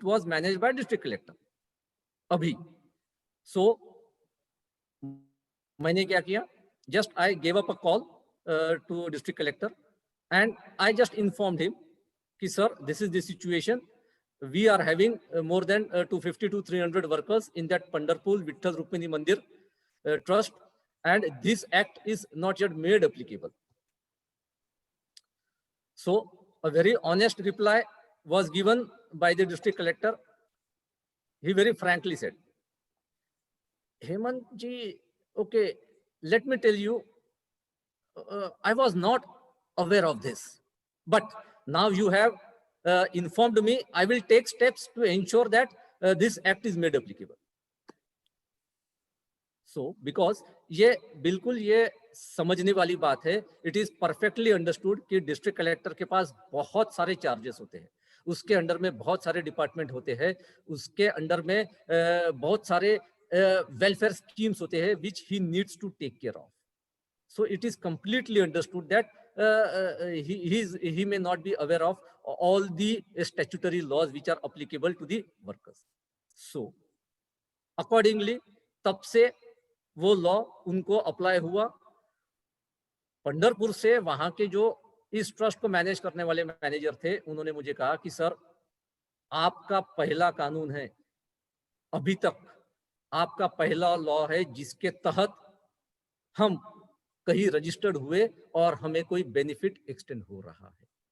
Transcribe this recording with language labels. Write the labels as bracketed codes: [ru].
[en] managed by district collector, [hi] अभी सो मैंने क्या किया, [en] Just I gave up a call to district collector and I just informed him कि sir, this is the situation, we are having more than 250 to 300 workers in that Pandharpur Vitthal Rukmini Mandir trust, and this act is not yet made applicable. So a very honest reply was given by the district collector. He very frankly said, Hemant ji, okay, let me tell you, I was not aware of this, but now you have informed me, I will take steps to ensure that this act is made applicable. So because [hi] ये बिल्कुल ये समझने वाली बात है, [en] it is perfectly understood [hi] कि district collector के पास बहुत सारे चार्जेस होते हैं, उसके अंडर में बहुत सारे डिपार्टमेंट होते हैं, उसके अंडर में बहुत सारे वेलफेयर स्कीम्स होते हैं [en] Which he needs to take care of. So it is completely understood that he may not be aware of all the statutory laws which are applicable to the workers. So accordingly, [hi] तब से वो law उनको apply हुआ. पंढरपुर से वहां के जो इस ट्रस्ट को मैनेज करने वाले मैनेजर थे, उन्होंने मुझे कहा कि सर, आपका पहला कानून है, अभी तक आपका पहला लॉ है जिसके तहत हम कहीं रजिस्टर्ड हुए और हमें कोई बेनिफिट एक्सटेंड हो रहा है.